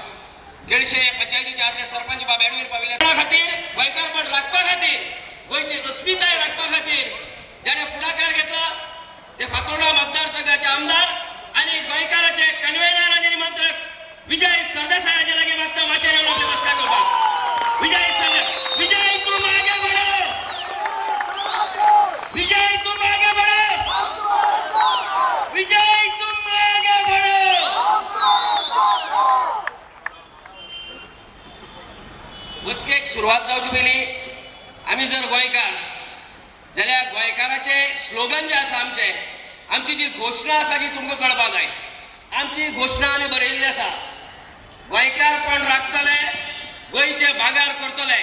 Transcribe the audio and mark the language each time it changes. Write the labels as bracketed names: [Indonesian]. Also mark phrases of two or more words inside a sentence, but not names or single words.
[Konkani] केळशे पंचायतीचे आदले सरपंच बाब एडवीन पाविल्ल्या खातीर गोंयकारपण राखपा खातीर गोंयची अस्मिताय राखपा खातीर ज्याने फुडाकार घेतला ते फातोर्डा मतदारसंघाचे आमदार आणि गोंयकाराचे कन्व्हेनर आणि निमंत्रक विजय सरदेसाय हाचे लागीं मागता माचयेर येवन आपली बसका घेवपाक. [Hindi] विजय सरदेसाय, विजय तुम आगे बढ़ो, विजय तुम आगे बढ़ो, विजय तुम आगे बढ़ो. [Konkani] बसकेक सुरवात जावचे पयलीं आमी जर गोंयकार जाल्यार गोंयकाराचे स्लोगन जे आसा आमची जी घोशणा आसा जी तुमकां कळपाक जाय. आमची घोशणा आमी बरयल्ली आसा गोंयकारपण राखतले गोंयचे भागार करतले.